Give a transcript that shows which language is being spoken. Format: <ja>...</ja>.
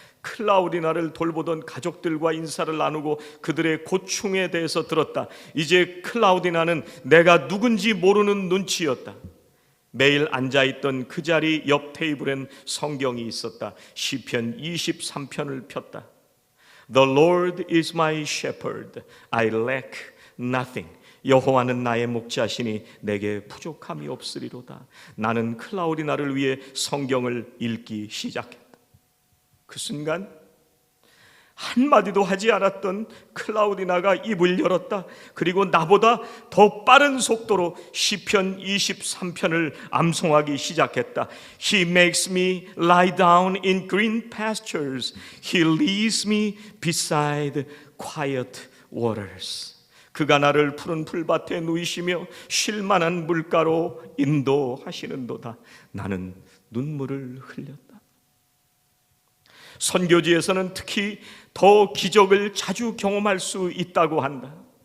<ko>클라우디나를 돌보던 가족들과 인사를 나누고 그들의 고충에 대해서 들었다. 이제 클라우디나는 내가 누군지 모르는 눈치였다. 매일 앉아있던 그 자리 옆 테이블엔 성경이 있었다. 시편 23편을 폈다.</ko> <en>The Lord is my shepherd, I lack nothing.</en> <ko>여호와는 나의 목자시니 내게 부족함이 없으리로다. 나는 클라우디나를 위해 성경을 읽기 시작했다. 그 순간 한마디도 하지 않았던 클라우디나가 입을 열었다. 그리고 나보다 더 빠른 속도로 시편 23편을 암송하기 시작했다.</ko> <en>He makes me lie down in green pastures. He leads me beside quiet waters.</en> <ko>그가 나를 푸른 풀밭에 누이시며 쉴만한 물가로 인도하시는도다. 나는 눈물을 흘렸다. 선교지에서는 특히 더 기적을 자주 경험할 수 있다고 한다.</ko>